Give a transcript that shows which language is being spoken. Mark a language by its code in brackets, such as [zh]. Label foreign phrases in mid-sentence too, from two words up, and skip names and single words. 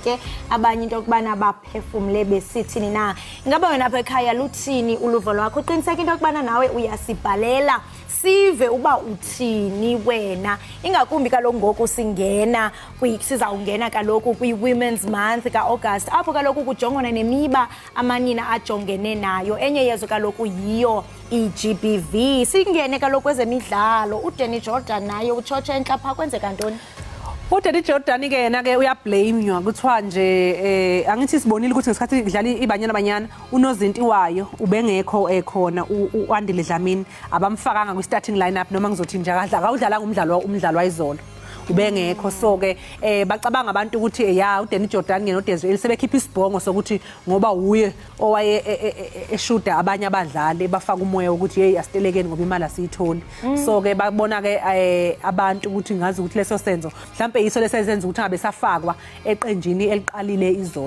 [xh] ke abanye into kubana baphefumule besithini na ingaba wena apha ekhaya luthini uluvo lwakho uqiniseka into kubana nawe uyasibhalela sive uba uthini wena ingakumbi kaloku ngoku singena sizawungena kaloku kwi-Women's Month ka-August apho kaloku kujongwana nemiba amanina ajongene nayo enye yezo kaloku yiyo iGBV singene kaloku kwezemidlalo uDanny Jordan naye utshotshe enhlapha kwenzeka ntoni [zu] uDanny Jordan ke yena ke uyablamenywa kuthiwa nje angithi sibonile ukuthi ngesikhathi idlala ibanyana unozinti wayo ubengekho ekhona uAndile Dlamini abamfakanga kwi [en] starting lineup [zu] noma ngizothi nje akadlala umdlalo wayizolo ubengekho so ke bacabanga abantu ukuthi ya uDanny Jordan ngeno Desiree sebekhipha isibhongo sokuthi ngoba uye owaye eshuda abanye abadlali bafaka umoya ukuthi hey asitelekeni ngoba imali asiyitholi so ke babona ke abantu ukuthi ngazi ukuthi leso senzo mhlambe yiso lesenza ukuthi ngabe safakwa eqenjini eliqalile izolo